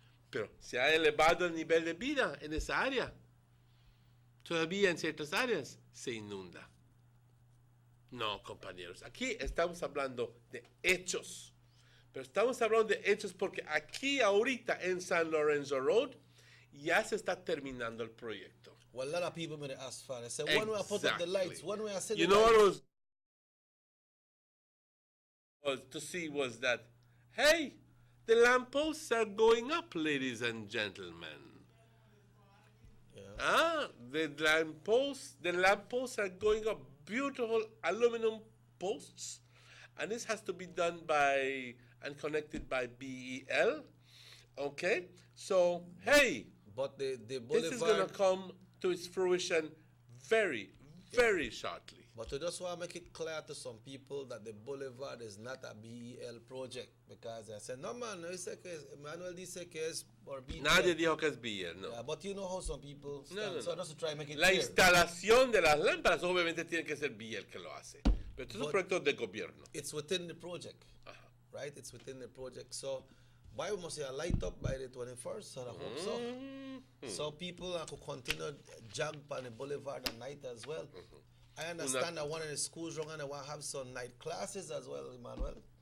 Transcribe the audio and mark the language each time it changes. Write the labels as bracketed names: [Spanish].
[Spanish] Pero se ha elevado el nivel de vida en esa área. Todavía en ciertas áreas se inunda. No, compañeros, aquí estamos hablando de hechos. Pero estamos hablando de hechos porque aquí ahorita en San Lorenzo Road ya se está terminando el proyecto. [English] Well, a lot of people may ask for it. They say, when we put up the lights, when we see you the know lights. What was to see was that, hey, the lampposts are going up, ladies and gentlemen. Yeah. The lampposts are going up. Beautiful aluminum posts, and this has to be done by and connected by BEL. Okay, so hey, but the boulevard, this is going to come to its fruition very shortly. But we just want to make it clear to some people that the boulevard is not a BEL project, because I said, no man, [Spanish] Manuel dice que es por BEL. Nadie dijo que es BEL, no. [English] Yeah, but you know how some people stand, no. so just to try and make it [Spanish] La [English] clear. [Spanish] instalación de las lámparas obviamente tiene que ser BEL que lo hace, pero estos son proyectos de gobierno. [English] It's within the project, right? It's within the project. So, why we must say a light up by the 21st, so I hope so. So people could continue jog on the boulevard at night as well. I understand that one of the schools wrong and they want to have some night classes as well, Emmanuel.